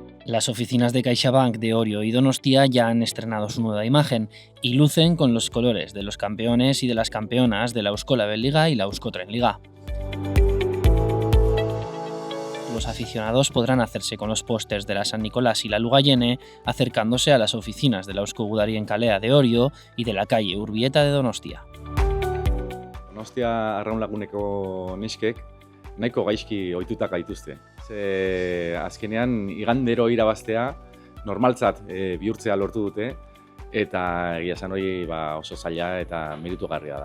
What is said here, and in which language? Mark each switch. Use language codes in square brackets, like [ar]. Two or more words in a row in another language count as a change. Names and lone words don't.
[es] Las oficinas de CaixaBank de Orio y Donostia ya han estrenado su nueva imagen y lucen con los colores de los campeones y de las campeonas de la Eusko Label-Liga y la Euskotren-Liga. Los aficionados podrán hacerse con los pósters de la San Nicolás y la Lugayene acercándose a las oficinas de la Eusko Gudarien Kalea de Orio y de la calle Urbieta de Donostia. [eu] Donostia Arraunlaguneko neskek nahiko gaizki ohituta gaituzte. Azkenean igandero irabaztea normaltzat bihurtzea lortu dute eta egia esan hori oso zaila eta meritugarria da.